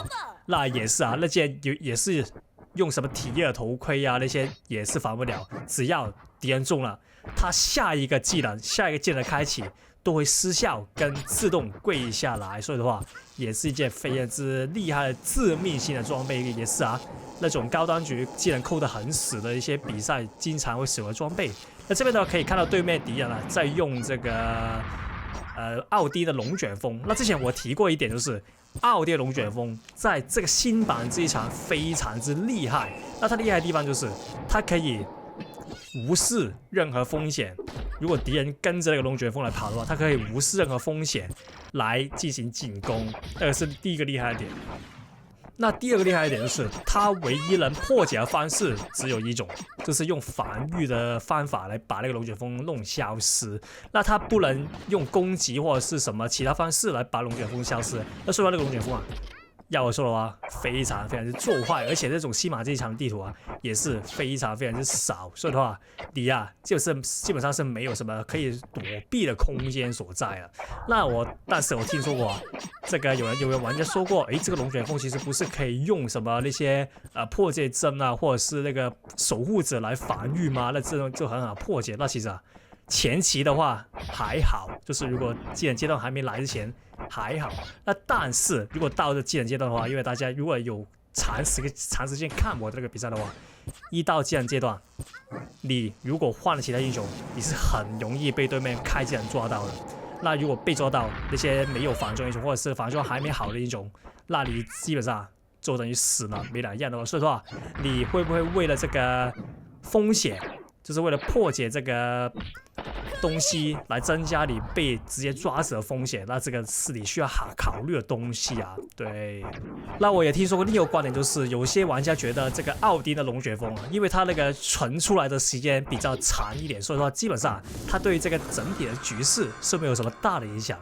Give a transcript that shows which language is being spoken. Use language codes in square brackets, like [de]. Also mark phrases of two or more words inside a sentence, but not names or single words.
[zh] 那也是啊，那件也是用什麼體液頭盔啊，那些也是防不了。只要敌人中了，他下一个技能的開啟都會失效跟自動跪下來。所以的話，也是一件非常之厲害的致命性的裝備。也是啊，那種高端局技能扣得很死的一些比賽經常會使用的裝備。那這邊的話可以看到對面敵人啊在用這個奧迪的龍捲風。那之前我提過一點，就是奧迪的龍捲風在這個新版這一場非常之厲害。那它厲害的地方就是它可以無視任何風險。如果敵人跟着那個龍捲風來跑的話，它可以無視任何風險來進行進攻。那個是第一個厲害的點。那第二個厲害的點就是它唯一能破解的方式只有一種，就是用防禦的方法來把那個龍捲風弄消失。那它不能用攻擊或者是什麼其他方式來把龍捲風消失。那說到那個龍捲風啊，要我說的話，非常之做壞，而且這種西馬這一場地圖啊，也是非常之少。所以的話，你啊，就是基本上是沒有什麼可以躲避的空間所在了。但是我聽說過啊，這個有人玩家說過，這個龍捲風其實不是可以用什麼那些破解針啊，或者是那個守護者來防禦嗎？那這種就很好破解。那其實啊，前期的話還好，就是如果技能階段還沒來之前還好。那但是如果到這技能階段的話，因為大家如果有長時間看我這個比賽的話，一到技能階段，你如果換了其他英雄，你是很容易被對面開技能抓到的。那如果被抓到那些沒有防裝英雄，或者是防裝還沒好的英雄，那你基本上就等於死了，沒兩樣的話。所以說，你會不會為了這個風險，就是為了破解這個東西來增加你被直接抓死的風險，那這個是你需要考慮的東西啊。對，那我也聽說過另一個觀點，就是有些玩家覺得這個奧丁的龍捲風啊，因為它那個存出來的時間比較長一點，所以說基本上它對於這個整體的局勢是沒有什麼大的影響。